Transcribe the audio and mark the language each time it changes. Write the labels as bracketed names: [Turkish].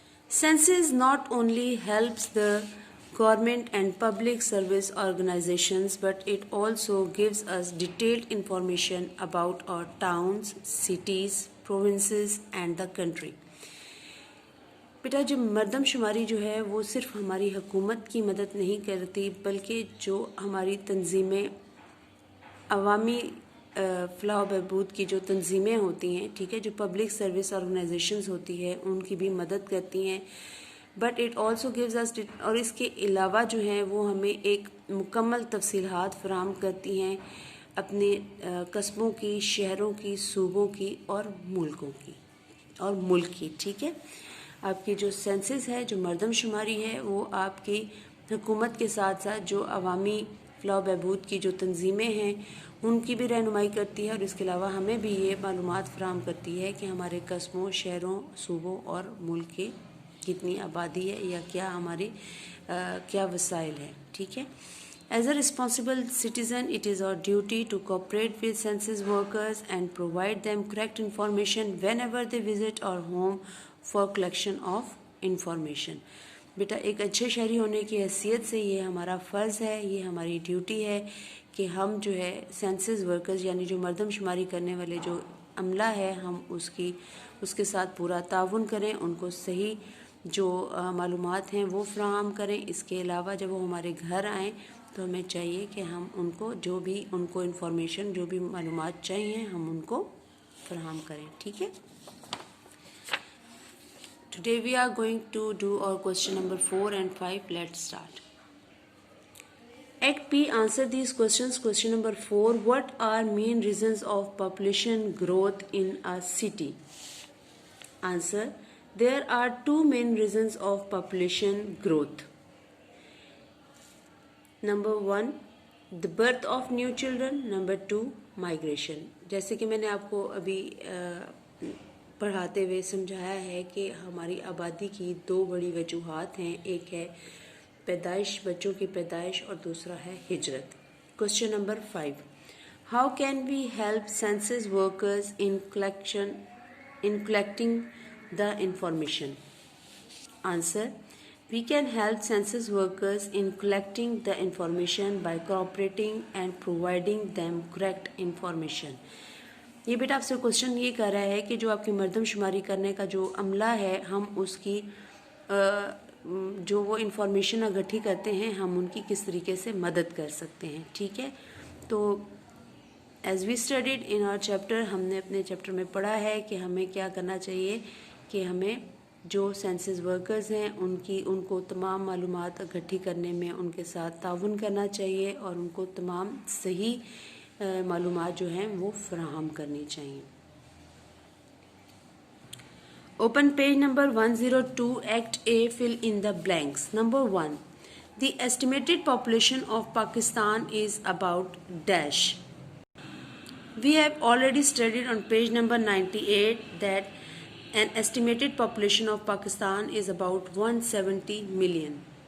[English] Census not only helps the government and public service organizations, but it also gives us detailed information about our towns, cities, provinces and the country. [Urdu] بیٹا جو مردم شماری جو ہے وہ صرف ہماری حکومت کی مدد نہیں کرتی بلکہ جو ہماری تنظیمیں, عوامی فلاح و بہبود کی جو تنظیمیں ہوتی ہیں, ٹھیک ہے, جو پبلک سروس آرگنائزیشنز ہوتی ہے ان کی بھی مدد کرتی ہیں. [English] but it also gives us, [Urdu] اور اس کے علاوہ جو ہیں وہ ہمیں ایک مکمل تفصیلات فراہم کرتی ہیں اپنے قصبوں کی, شہروں کی, صوبوں کی اور ملکوں کی اور ملک کی. ٹھیک ہے. آپ کی جو سینسس ہے, جو مردم شماری ہے, وہ آپ کی حکومت کے ساتھ ساتھ جو عوامی فلاح و بہبود کی جو تنظیمیں ہیں ان کی بھی رہنمائی کرتی ہے, اور اس کے علاوہ ہمیں بھی یہ معلومات فراہم کرتی ہے کہ ہمارے قصبوں, شہروں, صوبوں اور ملک کے کتنی آبادی ہے یا کیا ہماری کیا وسائل ہیں. ٹھیک ہے. [English] As a responsible citizen, it is our duty to cooperate with census workers and provide them correct information whenever they visit our home for collection of information. [Urdu] بیٹا ایک اچھے شہری ہونے کی حیثیت سے یہ ہمارا فرض ہے, یہ ہماری ڈیوٹی ہے کہ ہم جو ہے سینسس ورکرز یعنی جو مردم شماری کرنے والے جو عملہ ہے ہم اس کے ساتھ پورا تعاون کریں, ان کو صحیح جو معلومات ہیں وہ فراہم کریں. اس کے علاوہ جب وہ ہمارے گھر آئیں تو ہمیں چاہیے کہ ہم ان کو جو بھی ان کو انفارمیشن جو بھی معلومات چاہیے ہم ان کو فراہم کریں. ٹھیک ہے. [English] Today we are going to do our question number 4 and 5. Let's start. Act B, answer these questions. Question number 4. What are main reasons of population growth in a city? Answer. There are two main reasons of population growth. Number 1, the birth of new children. Number 2, migration. [Urdu] جیسے کہ میں نے آپ کو ابھی پڑھاتے ہوئے سمجھایا ہے کہ ہماری آبادی کی دو بڑی وجوہات ہیں. ایک ہے پیدائش، بچوں کی پیدائش، اور دوسرا ہے ہجرت. [English] Question number 5. How can we help census workers in collecting the information? Answer. We can help census workers in collecting the information by cooperating and providing them correct information. [Urdu] یہ بیٹا آپ سے کوشچن یہ کر رہا ہے کہ جو آپ کی مردم شماری کرنے کا جو عملہ ہے ہم اس کی جو وہ انفارمیشن اکٹھی کرتے ہیں ہم ان کی کس طریقے سے مدد کر سکتے ہیں. ٹھیک ہے. تو [English] as we studied in our chapter, [Urdu] ہم نے اپنے چیپٹر میں پڑھا ہے کہ ہمیں کیا کرنا چاہیے کہ ہمیں جو سینسس ورکرز ہیں ان کو تمام معلومات اکٹھی کرنے میں ان کے ساتھ تعاون کرنا چاہیے اور ان کو تمام صحیح معلومات جو ہیں وہ فراہم کرنی چاہیے. [English] Open page number 102. Act A, fill in the blanks. Number 1. The estimated population of Pakistan is about dash. We have already studied on page number 98 that an estimated population of Pakistan is about 170 million.